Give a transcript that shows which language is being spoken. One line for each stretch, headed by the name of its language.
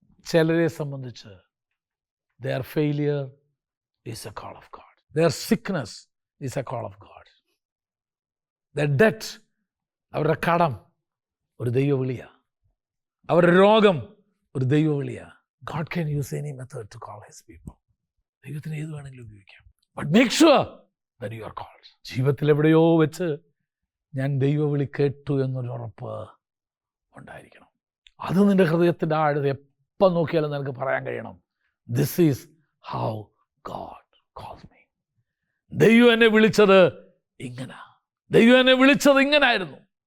Malayalam: ചിലരെ സംബന്ധിച്ച്
English: their failure is a call of God. Their sickness is a call of God. Their debt,
Malayalam: അവരുടെ കടം ഒരു ദൈവവിളിയാണ്. അവരുടെ രോഗം ഒരു ദൈവവിളിയാണ്.
English: God can use any method to call his people.
Malayalam: ദൈവത്തിന് ഏത് വേണമെങ്കിലും ഉപയോഗിക്കാം.
English: But make sure that you are called.
Malayalam: ജീവിതത്തിൽ എവിടെയോ വെച്ച് ഞാൻ ദൈവവിളി കേട്ടു എന്നൊരു ഉറപ്പ് ഉണ്ടായിരിക്കണം. അത് നിൻ്റെ ഹൃദയത്തിൻ്റെ ആഴത്ത് എപ്പം നോക്കിയാലും നിനക്ക് പറയാൻ കഴിയണം,
English: This is how God calls me.
Malayalam: ദൈവം എന്നെ വിളിച്ചത് ഇങ്ങനെ, ദൈവം എന്നെ വിളിച്ചത് ഇങ്ങനായിരുന്നു.